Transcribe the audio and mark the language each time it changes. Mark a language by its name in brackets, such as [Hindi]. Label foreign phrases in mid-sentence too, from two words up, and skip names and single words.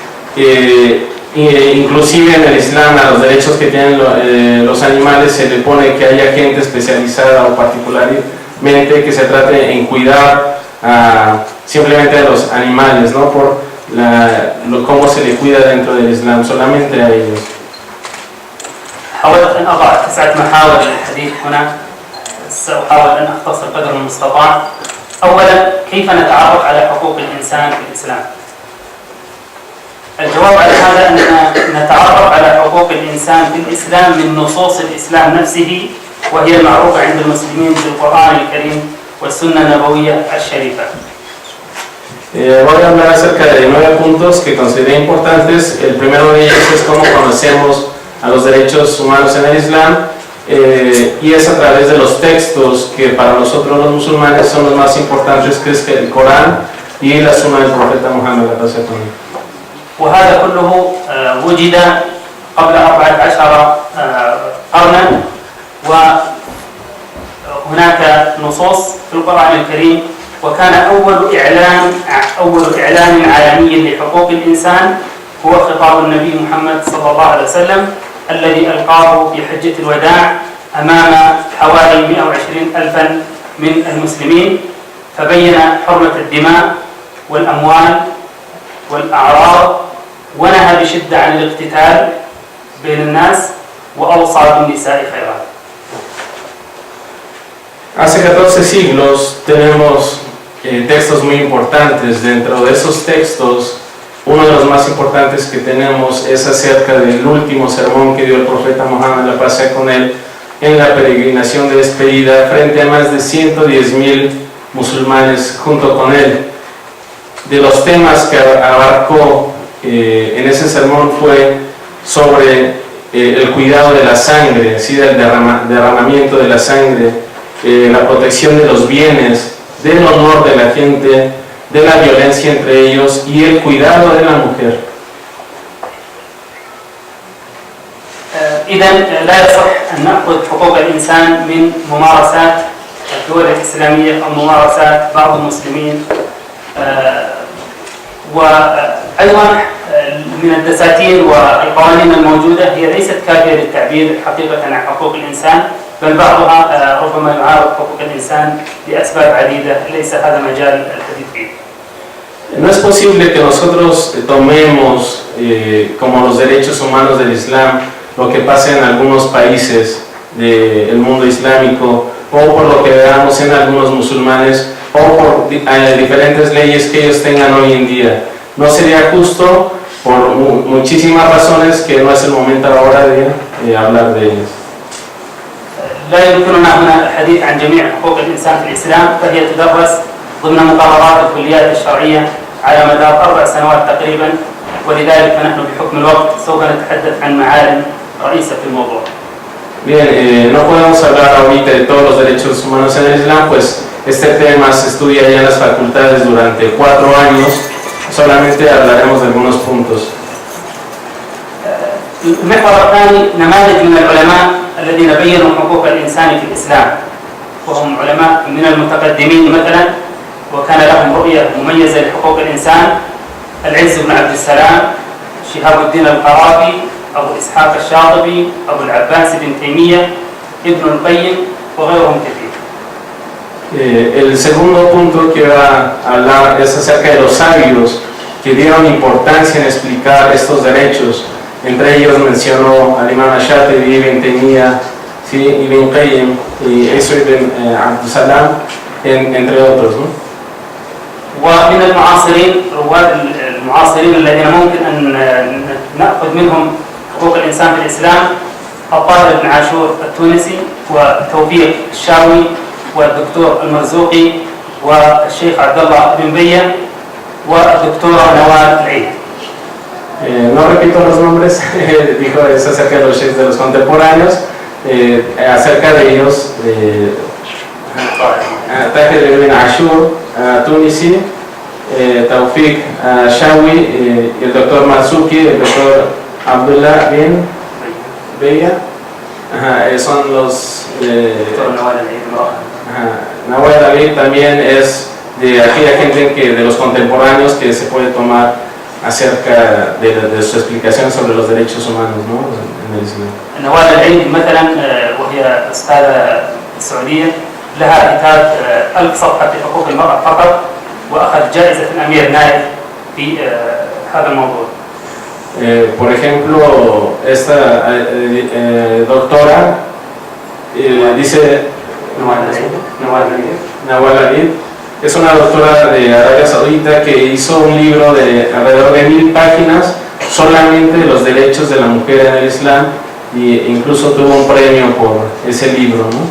[Spanish] Inclusive en el Islam a los derechos que tienen los animales se le pone que haya gente especializada o particularmente que se trate en cuidar simplemente a los animales, no por cómo se le cuida dentro del Islam, solamente a ellos. [Arabic] حاولت أن أضع 9 محاور للحديث هنا، سأحاول أن أختصر قدر المستطاع. أولا، كيف نتعرف على حقوق الإنسان في الإسلام؟ الجواب على هذا أننا نتعرف على حقوق الإنسان في الإسلام من نصوص الإسلام نفسه، وهي المعروفة عند المسلمين في القرآن الكريم والسنة النبوية الشريفة. [Spanish] Voy a hablar acerca de 9 puntos que consideré importantes. El primero de ellos es cómo conocemos a los derechos humanos en el Islam, y es a través de los textos que para nosotros los musulmanes son los más importantes, que es el Corán y la Sunna del profeta Muhammad. [Arabic] وهذا كله وجد قبل 14 قرنا، وهناك نصوص في القرآن الكريم، وكان أول إعلان عالمي لحقوق الإنسان هو خطاب النبي محمد صلى الله عليه وسلم الذي ألقاه في حجة الوداع أمام حوالي 120 ألفا من المسلمين، فبين حرمة الدماء والأموال والأعراض، ونهى بشدة عن الاقتتال بين الناس، وأوصى بالنساء خيرا. [Spanish] Hace 14 siglos tenemos textos muy importantes. Dentro de esos textos, uno de los más importantes que tenemos es acerca del último sermón que dio el profeta Muhammad, la paz sea con él, en la peregrinación de despedida frente a más de 110.000 musulmanes junto con él. De los temas que abarcó en ese sermón fue sobre el cuidado de la sangre, ¿sí? Del derramamiento de la sangre, la protección de los bienes, del honor de la gente, de la violencia entre ellos y el cuidado de la mujer. [Arabic] إذن لا يصح أن نأخذ حقوق الإنسان من ممارسات الدول الإسلامية أو ممارسات بعض المسلمين، وأيضا من الدساتير والقوانين الموجودة هي ليست كافية للتعبير حقيقة عن حقوق الإنسان، بل بعضها ربما يعارض حقوق الإنسان لأسباب عديدة ليس هذا مجال الحديث فيه. [Spanish] No es posible que nosotros tomemos como los derechos humanos del Islam lo que pasa en algunos países del mundo islámico, o por lo que veamos en algunos musulmanes, o por diferentes leyes que ellos tengan hoy en día. No sería justo por muchísimas razones que no es el momento ahora de hablar de ellas. [Arabic] لا يمكننا هنا الحديث عن جميع حقوق الإنسان في الإسلام، فهي تدرس ضمن مقررات الكليات الشرعية على مدار 4 سنوات تقريبا، ولذلك فنحن بحكم الوقت سوف نتحدث عن معالم رئيسة في الموضوع. [Spanish] Bien, no podemos hablar ahorita de todos los derechos humanos en el Islam, pues este tema se estudia ya en las facultades durante 4 años, solamente hablaremos de algunos puntos. [Arabic] المحور الثاني نماذج من العلماء الذين بينوا حقوق الإنسان في الإسلام، وهم علماء من المتقدمين مثلا، وكان لهم رؤية مميزة لحقوق الإنسان: العز بن عبد السلام، شهاب الدين القرافي، أبو إسحاق الشاطبي، أبو العباس بن تيمية، ابن القيم وغيرهم كثير. [Spanish] El segundo punto que va a hablar es acerca de los sabios que dieron importancia en explicar estos derechos. Entre ellos mencionó al Imam Shatibi, Ibn Taymiyyah, ¿sí? Ibn Qayyim y Isa ibn Abd Salam, entre otros, ¿no? [Arabic] ومن المعاصرين، رواد المعاصرين الذين ممكن أن نأخذ منهم حقوق الإنسان في الإسلام: الطاهر بن عاشور التونسي، وتوفيق الشاوي، والدكتور المرزوقي، والشيخ عبد الله بن بية، والدكتورة نوال العيد. [Spanish] no repito los nombres, dijo, es acerca de los sheikhs de los contemporáneos, acerca de ellos, Tahir ibn Ashur, Tunisi, Tawfiq Shawi, y el doctor Marzuki, el doctor Abdullah bin Beya, son los... Nawal David también es de aquella gente de los contemporáneos que se puede tomar acerca de su explicación sobre los derechos humanos, ¿no? En el Islam. [Arabic] نوال العيد مثلا وهي أستاذة سعودية لها كتاب 1000 صفحة في حقوق المرأة فقط وأخذ جائزة الأمير نايف في هذا الموضوع. [Spanish] Por ejemplo, esta doctora dice Nawal David es una doctora de Arabia Saudita que hizo un libro de alrededor de 1000 páginas solamente de los derechos de la mujer en el Islam, e incluso tuvo un premio por ese libro, ¿no?